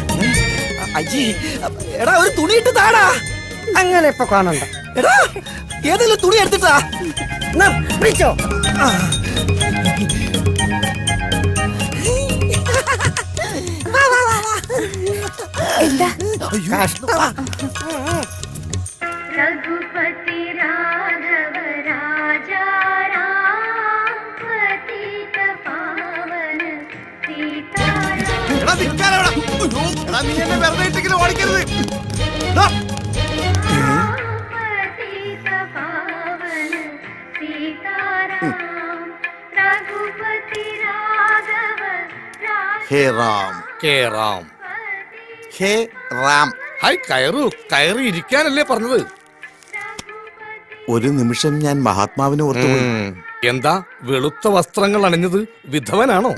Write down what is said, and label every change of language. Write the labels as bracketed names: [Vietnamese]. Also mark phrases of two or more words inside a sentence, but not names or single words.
[Malayalam] എടാ, ഒരു തുണി ഇട്ട് താടാ. അങ്ങനെ ഇപ്പൊ കാണണ്ട. എടാ, ഏതെങ്കിലും തുണി എടുത്തിട്ടാ. പിടിച്ചോ. എന്താ? [Hindi] रघुपति राघव राजा राम पतित पावन सीताराम [Malayalam] ഓടിക്കരുത്. [Hindi] पतित पावन सीताराम रघुपति राघव [Malayalam] ഹേ റാം. കെ റാം. ഹേ റാം. ഹായ്, കയറൂ. കയറി ഇരിക്കാനല്ലേ പറഞ്ഞത്? ഒരു നിമിഷം ഞാൻ മഹാത്മാവിനെ ഓർത്തുപോയി. എന്താ വെളുത്ത വസ്ത്രങ്ങൾ അണിഞ്ഞത്? വിധവനാണോ?